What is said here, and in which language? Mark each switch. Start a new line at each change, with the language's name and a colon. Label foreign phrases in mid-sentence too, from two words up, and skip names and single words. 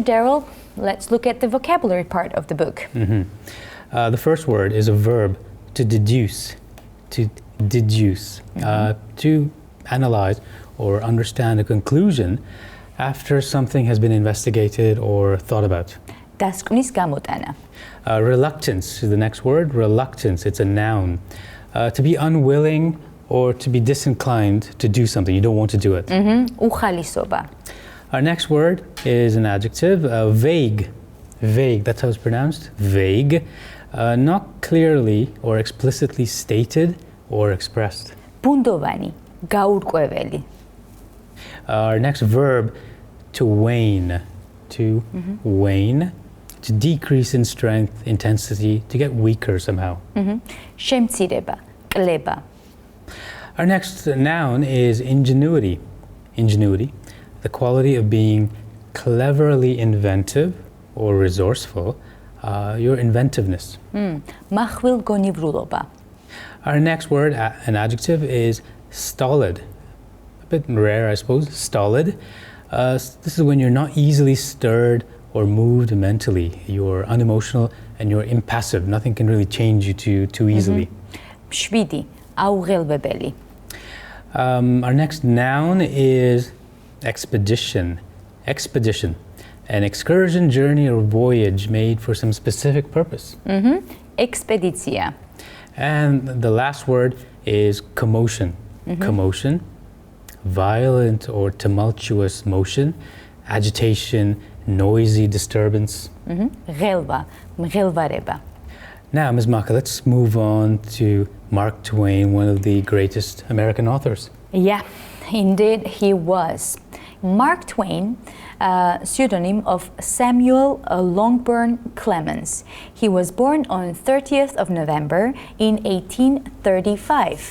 English: Darrell, let's look at the vocabulary part of the book. The first word is a verb, to deduce. To deduce. To analyze or understand a conclusion after something has been investigated or thought about.
Georgian: დასკვნის გამოტანა.
English: Reluctance is the next word. Reluctance, it's a noun. To be unwilling or to be disinclined to do something. You don't want to do it.
Georgian: უხალისობა.
English: Our next word is an adjective. Vague. Vague, that's how it's pronounced. Vague. Not clearly or explicitly stated or expressed.
Georgian: ბუნდოვანი, გაურკვეველი.
English: Our next verb, to wane. To wane. To decrease in strength, intensity, to get weaker somehow.
Georgian: შემცირება, კლება.
English: Our next noun is ingenuity. Ingenuity, the quality of being cleverly inventive or resourceful, your inventiveness.
Georgian: მახვილგონივრულობა.
English: Our next word, an adjective, is stolid. A bit rare, I suppose, stolid. This is when you're not easily stirred or moved mentally. You're unemotional and you're impassive. Nothing can really change you too easily.
Georgian: მშვიდი, აუღელვებელი.
English: Our next noun is expedition. Expedition, an excursion, journey, or voyage made for some specific purpose.
Georgian: ექსპედიცია.
English: And the last word is commotion. Commotion, violent or tumultuous motion, agitation, noisy disturbance.
Georgian: ღელვა, მღელვარება.
English: Now, Ms. Maka, let's move on to Mark Twain, one of the greatest American authors. Yeah, indeed he was. Mark Twain, pseudonym of Samuel Longbourn Clemens. He was born on 30th of November in 1835.